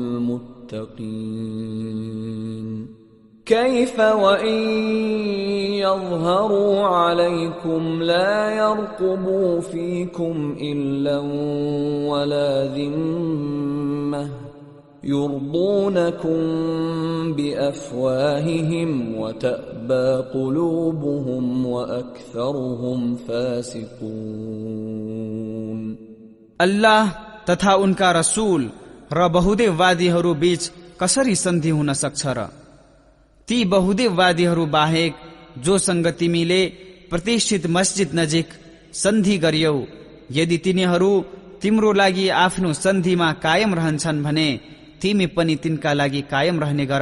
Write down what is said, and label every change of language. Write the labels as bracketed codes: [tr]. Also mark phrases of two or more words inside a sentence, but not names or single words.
[ar] المتقين كيف وإن يظهروا عليكم لا يرقبوا فيكم إلا ولا ذمة يرضونكم بأفواههم وتأبى قلوبهم وأكثرهم فاسقون [ne] अल्लाह तथा उनका रसूल र बहुदेववादीहरू बीच कसरी सन्धि हुन सक्छ र? ती बहुदेववादीहरू बाहेक जोसँग तिमीले प्रतिष्ठित मस्जिद नजिक सन्धि गरियौ, यदि तिनीहरू तिम्रो लागि आफ्नो सन्धिमा कायम रहन्छन् भने तिमी पनि तिनका लागि कायम रहने गर।